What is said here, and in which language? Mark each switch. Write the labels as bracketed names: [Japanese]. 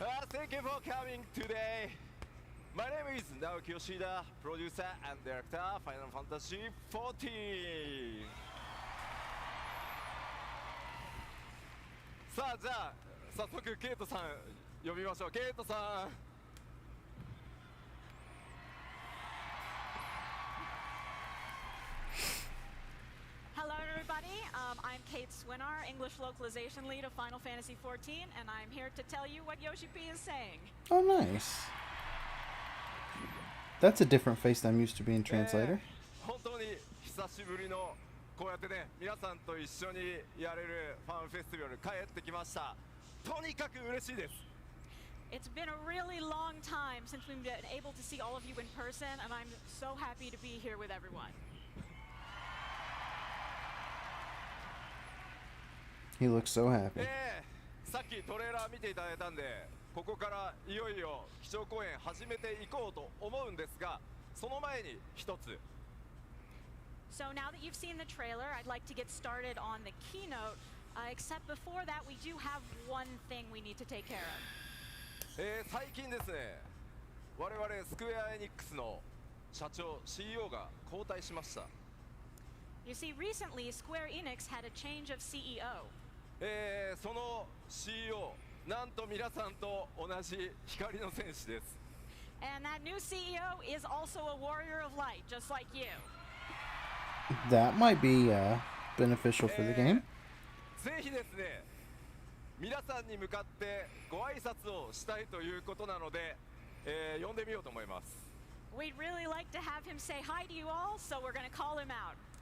[English] Thank you for coming today. My name is Naoki Yoshida, producer and director Final Fantasy XIV. [Japanese] さあじゃあ早速ケイトさん呼びましょう。ケイトさん。 [English] Hello, everybody. I'm Kate Swinar, English localization lead of Final Fantasy XIV, and I'm here to tell you what Yoshi P is saying. Oh, nice. That's a different face than I'm used to being translator. [Japanese] 本当に久しぶりのこうやってね皆さんと一緒にやれるファンフェスティバル帰ってきました。とにかく嬉しいです。 [English] It's been a really long time since we've been able to see all of you in person, and I'm so happy to be here with everyone. He looks so happy. [Japanese] さっきトレーラー見ていただいたんでここからいよいよ基調講演始めていこうと思うんですがその前に一つ [English] So now that you've seen the trailer, I'd like to get started on the keynote, except before that, we do have one thing we need to take care of. [Japanese] 最近ですね我々スクエアエニックスの社長 CEO が交代しました [English] You see, recently, Square Enix had a change of CEO. [Japanese] その CEO なんと皆さんと同じ光の戦士です [English] And that new CEO is also a warrior of light, just like you. That might be beneficial for the game. [Japanese] ぜひですね皆さんに向かってご挨拶をしたいということなので、呼んでみようと思います [English] We'd really like to have him say hi to you all, so we're going to call him out.